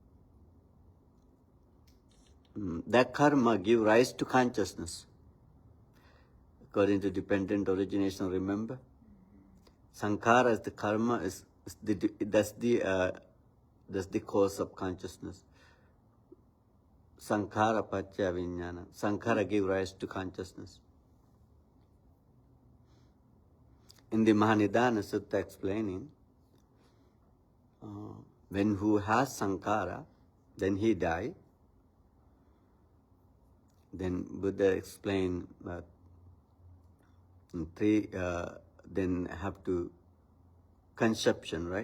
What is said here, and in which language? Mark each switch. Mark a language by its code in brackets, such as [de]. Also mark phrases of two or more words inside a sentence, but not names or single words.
[en] That karma gives rise to consciousness. According to dependent origination, remember? Sankhara is the karma, that's the cause of consciousness. [pi] Sankhara pacca vijnana. [en] Sankhara gives rise to consciousness. In the Mahanidana Sutta explaining, when who has sankhara, then he die. Then Buddha explained three, then have to conception, right?